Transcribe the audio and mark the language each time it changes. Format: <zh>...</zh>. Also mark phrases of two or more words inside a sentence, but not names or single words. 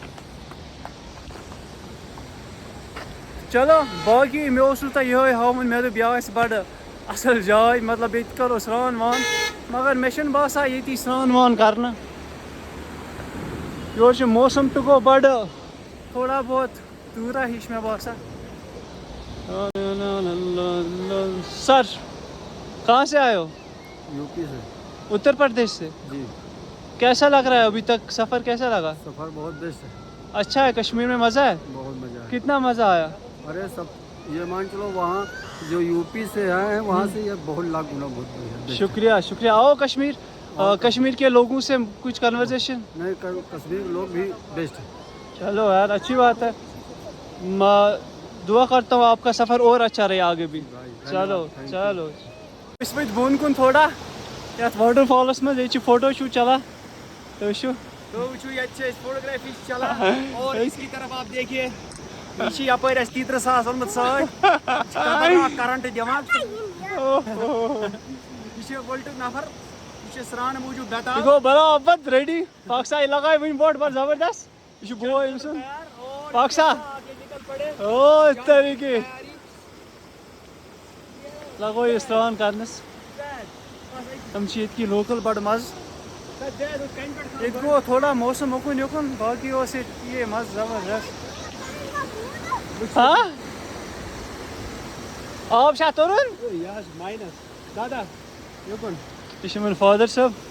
<ks>چلو باقٕے مےٚ اوسوٕ تۄہہِ یِہوٚے ہاوُن مےٚ دوٚپ یہِ آسہِ بَڑٕ اَصٕل جاے مطلب ییٚتہِ کَرو سرٛان وان مگر مےٚ چھُنہٕ باسان ییٚتی سرٛان وان کَرنہٕ یورٕ چھُ موسم تہِ گوٚو بَڑٕ تھوڑا بہت تۭرا ہِش مےٚ باسان</ks> <ur>سر کہاں سے آئے ہو यूपी से اتر پردیش سے جی کیسا لگ رہا ہے ابھی تک سفر کیسا لگا سفر بہت بیسٹ ہے اچھا ہے کشمیر میں مزہ ہے بہت مزہ ہے کتنا مزہ آیا ارے سب یہ مان چلو وہاں جو یوپی سے آئے ہیں وہاں سے یہ بہت لاکھ گنا بہت بڑھیا شکریہ شکریہ آؤ کشمیر کشمیر کے لوگوں سے کچھ کنورزیشن نہیں کشمیر کے لوگ بھی بیسٹ ہیں چلو یار اچھی بات ہے دعا کرتا ہوں آپ کا سفر اور اچھا رہے آگے بھی چلو چلو</ur> <ks>أسۍ ؤتھۍ بۄن کُن تھوڑا یَتھ واٹر فالَس منٛز ییٚتہِ چھِ فوٹو شوٗٹ چلان تُہۍ وٕچھِو وٕچھِو ییٚتہِ چھِ أسۍ فوٹوگرافی چھِ چلان</ks> <ur>اور اس کی طرف آپ دیکھیے</ur> <ks>یہِ چھِ یپٲرۍ اَسہِ 30,000 اوٚنمُت سۭتۍ کرنٹ دِوان یہِ چھِ وٕلٹُک نفر یہِ چھِ سرٛانہٕ موٗجوٗب یہِ بٮ۪تال گوٚو برابر ریڈی پاکسا یہِ لگایہِ وٕنۍ برونٛٹھ بڑٕ زبردست یہِ چھُ بوے أمۍ سُنٛد پاکسا او اس طریٖقے لگو یہِ سرٛان کرنَس تِم چھِ ییٚتہِ کی لوکل بڑٕ مزٕ ییٚتہِ گوٚو تھوڑا موسم اُکُن یُکُن باقٕے اوس ییٚتہِ یہِ مزٕ زبردست ہاں آب چھا تُرُن یہِ چھُ میون فادر صٲب</ks>